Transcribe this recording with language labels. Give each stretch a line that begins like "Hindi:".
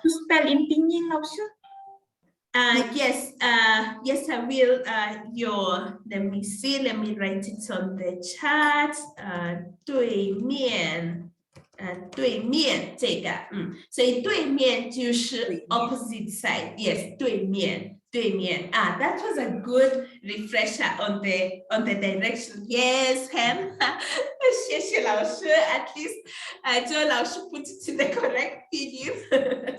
English: spell in pinyin 老师。 Yes, I will. Let me see. Let me write it on the chat.
Chinese: 对面这个，所以对面就是
English: opposite side.
Chinese: Yes, 对面。
English: That was a good refresher on the direction. Yes, Ham.
Chinese: 谢谢老师
English: at least
Chinese: 就老师
English: put it in the correct pinyin.